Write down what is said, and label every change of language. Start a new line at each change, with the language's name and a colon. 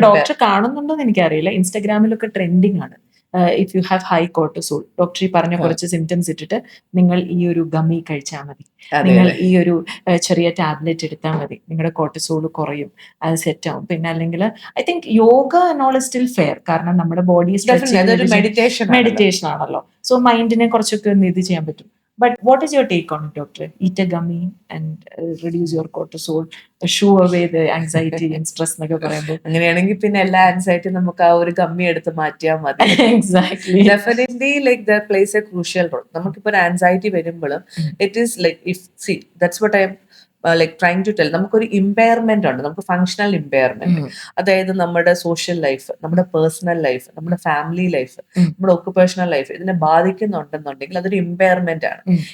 Malayalam: Doctor കാണുന്നുണ്ടോ എന്ന് എനിക്കറിയില്ല. ഇൻസ്റ്റാഗ്രാമിലൊക്കെ ട്രെൻഡിങ് ആണ്.
English: if you have high cortisol,
Malayalam: doctor ഈ പറഞ്ഞ കുറച്ച് സിംറ്റംസ് ഇട്ടിട്ട് നിങ്ങൾ ഈ ഒരു ഗമ്മി കഴിച്ചാൽ മതി, നിങ്ങൾ ഈ ഒരു ചെറിയ ടാബ്ലറ്റ് എടുത്താൽ മതി, നിങ്ങളുടെ കോർട്ടിസോൾ കുറയും, അത് സെറ്റ് ആവും. പിന്നെ അല്ലെങ്കിൽ
English: I think yoga നോൾ still fair,
Malayalam: കാരണം നമ്മുടെ ബോഡി മെഡിറ്റേഷൻ ആണല്ലോ. സോ മൈൻഡിനെ കുറച്ചൊക്കെ ഇത് ചെയ്യാൻ പറ്റും.
English: But what is your take on it, doctor? Eat a gummy and reduce your cortisol, shoo away the anxiety and stress
Malayalam: എന്നൊക്കെ പറയുമ്പോൾ അങ്ങനെയാണെങ്കിൽ പിന്നെ എല്ലാ ആൻസൈറ്റി നമുക്ക് ആ ഒരു ഗമ്മി എടുത്ത് മാറ്റിയാൽ മതി.
English: Exactly. Definitely like that plays a crucial role.
Malayalam: നമുക്കിപ്പോൾ ഒരു ആൻസൈറ്റി വരുമ്പോഴും
English: it is like if see that's what I'm like trying to tell
Malayalam: നമുക്കൊരു ഇമ്പയർമെന്റ് ഉണ്ട്, നമുക്ക് ഫങ്ഷണൽ ഇമ്പയർമെന്റ്. അതായത് നമ്മുടെ സോഷ്യൽ ലൈഫ്, നമ്മുടെ പേഴ്സണൽ ലൈഫ്, നമ്മുടെ ഫാമിലി ലൈഫ്, നമ്മുടെ ഒക്കുപേഷണൽ ലൈഫ് ഇതിനെ ബാധിക്കുന്നുണ്ടെന്നുണ്ടെങ്കിൽ അതൊരു ഇമ്പയർമെന്റ് ആണ്.